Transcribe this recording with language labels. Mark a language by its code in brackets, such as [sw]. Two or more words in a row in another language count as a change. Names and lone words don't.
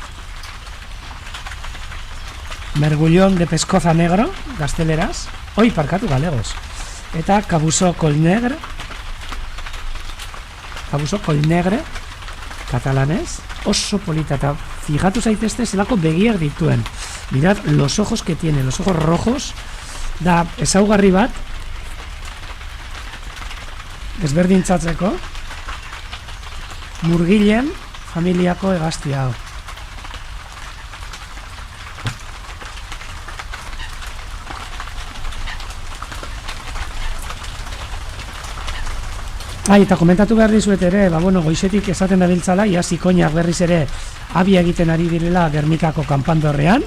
[gl] Mergullón de pescoza negro. [eu] Gazteleraz. Parkatu galegos. Eta [ca] kabuso col negre. Kabuso col negre. Katalanez. [eu] Oso polita eta fijatu zaitezte zelako begiak dituen. [es] Mirad los ojos que tiene, los ojos rojos. [eu] Da ezaugarri bat desberdintzatzeko murgilen familiako hegaztia hau. Eta komentatu behar dizuet ere, goizetik esaten dabiltzala, ia zikoinak berriz ere abia egiten ari direla Gernikako kanpandorrean.